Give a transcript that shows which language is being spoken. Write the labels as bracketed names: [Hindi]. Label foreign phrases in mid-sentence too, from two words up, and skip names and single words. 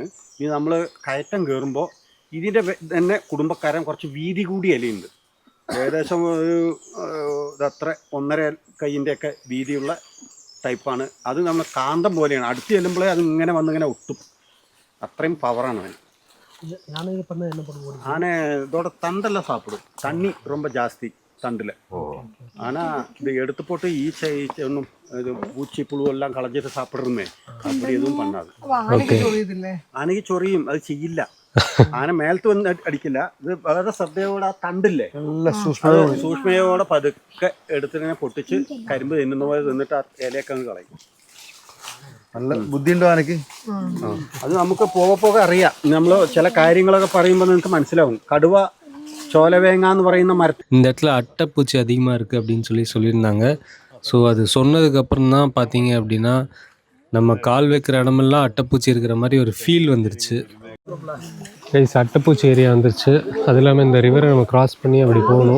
[Malayalam] ഇനി നമ്മൾ കയറ്റം കയറുമ്പോൾ ഇതിന്റെ തന്നെ കുടുംബക്കാരൻ കുറച്ച് വീതി കൂടിയ ഇലയുണ്ട്. ഏകദേശം ഒരു ഇതത്ര 1.5 കൈയിൻ്റെ ഒക്കെ വീതിയുള്ള ടൈപ്പാണ്. അത് നമ്മൾ കാന്തം പോലെയാണ്. അടുത്ത് ചെല്ലുമ്പോഴേ അത് ഇങ്ങനെ വന്നിങ്ങനെ ഒട്ടും. അത്രയും പവറാണ് അതിന്. [Tamil] ஆன இதோட தண்டெல்லாம் சாப்பிடும். தண்ணி ரொம்ப ஜாஸ்தி தண்டில். ஆனால் இது எடுத்து போட்டு ஈச்சை ஒன்றும் இது பூச்சி புழு எல்லாம் களைஞ்சிட்டு சாப்பிட்றதுமே அப்படி எதுவும் பண்ணாது. [Malayalam] ആനയ്ക്ക് ചൊറിയും. അത് ചെയ്യില്ല. ആന മേലത്ത് വന്ന് അടിക്കില്ല. ഇത് വളരെ ശ്രദ്ധയോടെ ആ തണ്ടില്ലേ സൂക്ഷ്മയോടെ പതുക്കെ എടുത്തിങ്ങനെ പൊട്ടിച്ച് കരിമ്പ് തിന്നുന്ന പോലെ തിന്നിട്ട് ആ ഇലയൊക്കെ അങ്ങ് കളയും. നല്ല ബുദ്ധിയുണ്ടോ ആനയ്ക്ക്? അത് നമുക്ക് പോകെ അറിയാം. നമ്മൾ ചില കാര്യങ്ങളൊക്കെ പറയുമ്പോൾ നിങ്ങൾക്ക് മനസ്സിലാവും. കടുവ, ചോലവേങ്ങ എന്ന് പറയുന്ന മരത്തിൽ [Tamil] இந்த இடத்துல அட்டைப்பூச்சி அதிகமாக இருக்குது அப்படின்னு சொல்லியிருந்தாங்க. ஸோ அது சொன்னதுக்கப்புறம் தான் பார்த்தீங்க அப்படின்னா நம்ம கால் வைக்கிற இடமெல்லாம் அட்டைப்பூச்சி இருக்கிற மாதிரி ஒரு ஃபீல் வந்துருச்சு. கைஸ், அட்டைப்பூச்சி ஏரியா வந்துருச்சு. அது இல்லாமல் இந்த ரிவரை நம்ம கிராஸ் பண்ணி அப்படி போகணும்.